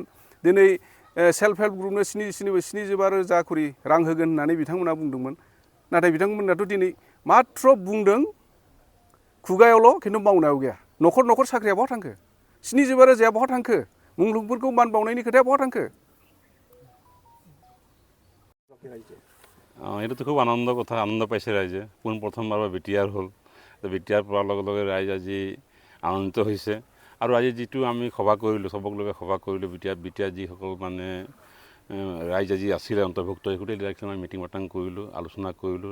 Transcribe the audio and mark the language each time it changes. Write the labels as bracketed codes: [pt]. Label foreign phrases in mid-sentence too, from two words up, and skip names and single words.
[brx] दिनै सेल्फ हेल्प ग्रुपनो 75,000 खरि रां होगोन होननानै बिथांमोना बुंदोंमोन। नाथाय बिथांमोनाथ' दिनै माथ्र बुंदों खुगायावल', खिन्थु मावनायाव गैया। न'खर साख्रिया बहा थांखो? 75,000 बहा थांखो? मुंख्लंफोरखौ मान बावनायनि खोथाया बहा थांखो? [as] এইটোতো খুব আনন্দ কথা, আনন্দ পাইছে ৰাইজে। প্ৰথমবাৰ বিটিআৰ হ'ল, বিটিআৰ পোৱাৰ লগে লগে ৰাইজ আজি আনন্দিত হৈছে। আৰু আজি যিটো আমি সভা কৰিলোঁ, চবক লগে সভা কৰিলোঁ, বিটিআৰ যিসকল মানে ৰাইজ আজি আছিলে অন্তৰ্ভুক্ত, গোটেই ইলেকশ্যন আমি মিটিং মাটাং কৰিলোঁ, আলোচনা কৰিলোঁ।